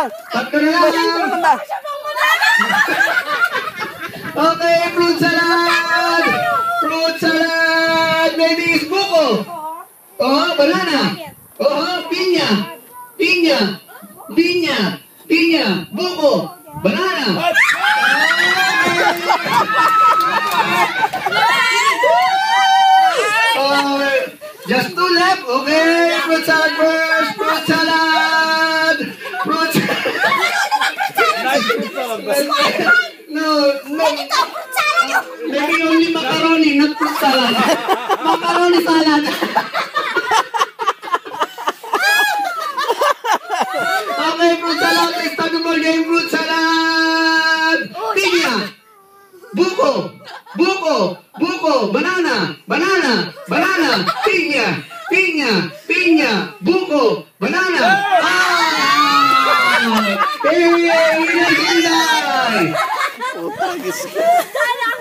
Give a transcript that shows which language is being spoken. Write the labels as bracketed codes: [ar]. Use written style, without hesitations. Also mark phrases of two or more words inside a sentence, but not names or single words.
[tl] Tatlo na lang. [en] Okay, fruit salad. Fruit salad, ladies. Buko. Oh, banana. Oh, pinya. Buko. Banana. Just two left. Okay, fruit salad first. Fruit salad. No. Maybe only macaroni, not fruit salad. Macaroni salad. Okay, fruit salad. Let's start the ball game. Fruit salad. [tl] Pinya. Buko. [en] Banana. [tl] Pinya. Buko. [en] Banana. Hey,